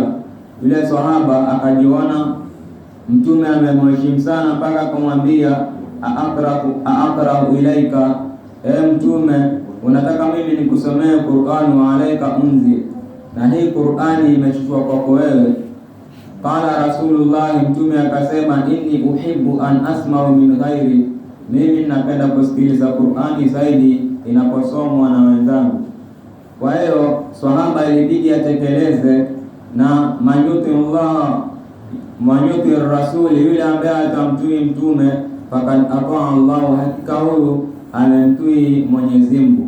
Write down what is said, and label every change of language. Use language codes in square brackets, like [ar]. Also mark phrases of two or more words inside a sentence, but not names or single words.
[sw] Yule sahaba akajiona Mtume amemheshimu sana mpaka kumwambia, [ar] أقرأ إليك, [sw] Mtume, unataka mimi nikusomee Qur'ani? [ar] وعليك أنزل, [sw] na hii Qur'ani imeshushwa kwako wewe. [ar] قال رسول الله, [sw] Mtume akasema, [ar] إني أحب أن أسمع من غيري, [sw] mimi napenda kusikiliza Qur'ani zaidi inaposomwa na wenzangu. Kwa hiyo sahaba ilibidi atekeleze, na [ar] من يطع الله من يطع الرسول, [sw] yule ambaye atamtii mtume [ar] فقد أطاع الله, [sw] hakika huyu amemtii Mwenyezi Mungu.